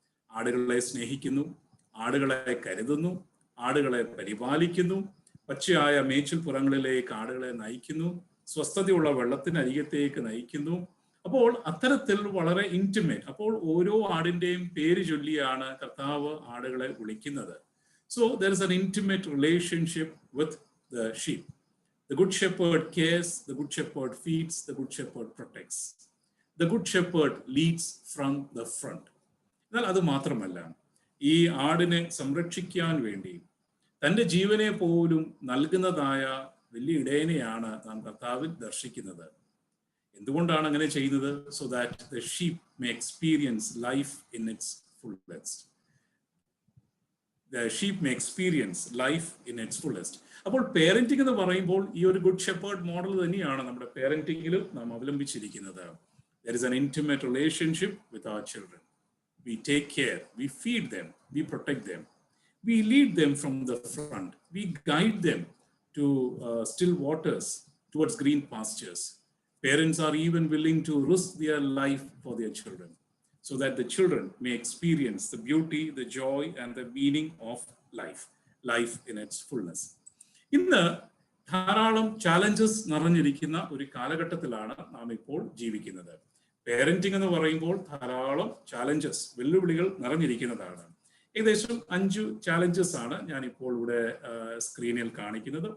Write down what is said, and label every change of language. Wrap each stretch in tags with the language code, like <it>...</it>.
<ml>ആടുകളെ സ്നേഹിക്കുന്നു, ആടുകളെ കരുതുന്നു, ആടുകളെ പരിപാലിക്കുന്നു, പച്ചയായ മേച്ചിൽപ്പുറങ്ങളിലേക്ക് ആടുകളെ നയിക്കുന്നു, സ്വസ്ഥതയുള്ള വെള്ളത്തിനരികത്തേക്ക് നയിക്കുന്നു. അപ്പോൾ അത്തരത്തിൽ വളരെ ഇന്റിമേറ്റ്. അപ്പോൾ ഓരോ ആടിന്റെയും പേര് ചൊല്ലിയാണ് കർത്താവ് ആടുകളെ വിളിക്കുന്നത്.</ml> <en>So there is an intimate relationship with the sheep. The good shepherd cares, the good shepherd feeds, the good shepherd protects. The good shepherd leads from the front.</en> <ml>എന്നാൽ അത് മാത്രമല്ല, ഈ ആടിനെ സംരക്ഷിക്കാൻ വേണ്ടി തൻ്റെ ജീവനെ പോലും നൽകുന്നതായ വലിയ ഇടയനെയാണ് നാം കർത്താവിൽ ദർശിക്കുന്നത്. എന്തുകൊണ്ടാണ് അങ്ങനെ ചെയ്യുന്നത്?</ml> <en>So that the sheep may experience life in its fullest. The sheep may experience life in its fullest.</en> <ml>അപ്പോൾ പേരന്റിംഗ് എന്ന് പറയുമ്പോൾ ഈ ഒരു ഗുഡ് ഷെപ്പേർഡ് മോഡൽ തന്നെയാണ് നമ്മുടെ പേരന്റിംഗിലും നാം അവലംബിച്ചിരിക്കുന്നത്.</ml> <en>There is an intimate relationship with our children. We take care, we feed them, we protect them, we lead them from the front, we guide them to still waters, towards green pastures. Parents are even willing to risk their life for their children, so that the children may experience the beauty, the joy, and the meaning of life in its fullness.</en> <ml>ഇന്ന് ധാരാളം challenges നിറഞ്ഞിരിക്കുന്ന ഒരു കാലഘട്ടത്തിലാണ് നാം ഇപ്പോൾ ജീവിക്കുന്നത്. Parenting എന്ന് പറയുമ്പോൾ ധാരാളം ചാലഞ്ചസ്, വെല്ലുവിളികൾ നിറഞ്ഞിരിക്കുന്നതാണ്. ഏകദേശം 5 ചാലഞ്ചസ് ആണ് ഞാൻ ഇപ്പോൾ ഇവിടെ സ്ക്രീനിൽ കാണിക്കുന്നത്.</ml>